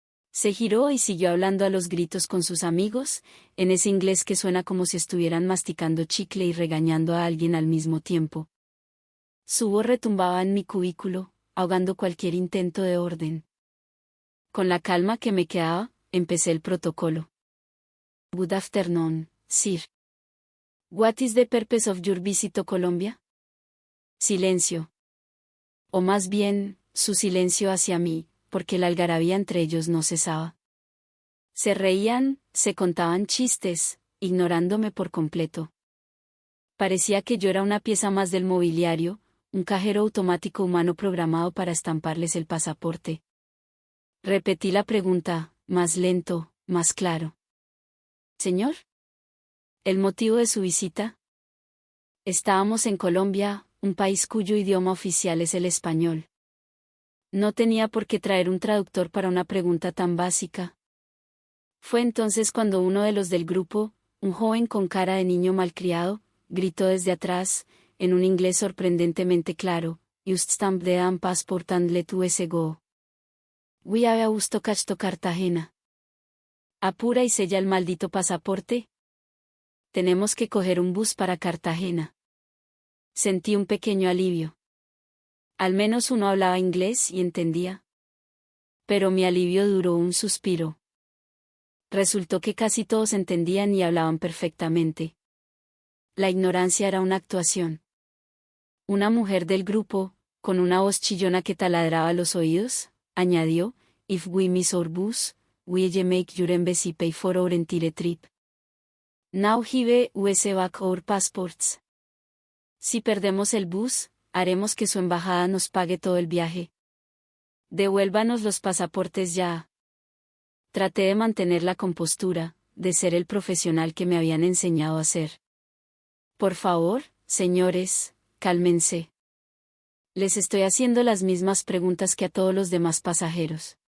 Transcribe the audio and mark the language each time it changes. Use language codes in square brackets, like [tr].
[es] Se giró y siguió hablando a los gritos con sus amigos, en ese inglés que suena como si estuvieran masticando chicle y regañando a alguien al mismo tiempo. Su voz retumbaba en mi cubículo, ahogando cualquier intento de orden. Con la calma que me quedaba, empecé el protocolo. [en] Good afternoon, sir. What is the purpose of your visit to Colombia? [es] Silencio. O más bien, su silencio hacia mí, porque la algarabía entre ellos no cesaba. Se reían, se contaban chistes, ignorándome por completo. Parecía que yo era una pieza más del mobiliario, un cajero automático humano programado para estamparles el pasaporte. Repetí la pregunta, más lento, más claro. ¿Señor? ¿El motivo de su visita? Estábamos en Colombia, un país cuyo idioma oficial es el español. No tenía por qué traer un traductor para una pregunta tan básica. Fue entonces cuando uno de los del grupo, un joven con cara de niño malcriado, gritó desde atrás, en un inglés sorprendentemente claro, [en] "Just stamp the damn passport and let us go. We have a to catch to Cartagena. [es] Apura y sella el maldito pasaporte. Tenemos que coger un bus para Cartagena". Sentí un pequeño alivio. Al menos uno hablaba inglés y entendía. Pero mi alivio duró un suspiro. Resultó que casi todos entendían y hablaban perfectamente. La ignorancia era una actuación. Una mujer del grupo, con una voz chillona que taladraba los oídos, añadió, [en] If we miss our bus, we'll make your embassy pay for our entire trip. Now give us back our passports. [es] Si perdemos el bus, haremos que su embajada nos pague todo el viaje. Devuélvanos los pasaportes ya. Traté de mantener la compostura, de ser el profesional que me habían enseñado a ser. Por favor, señores, cálmense. Les estoy haciendo las mismas preguntas que a todos los demás pasajeros.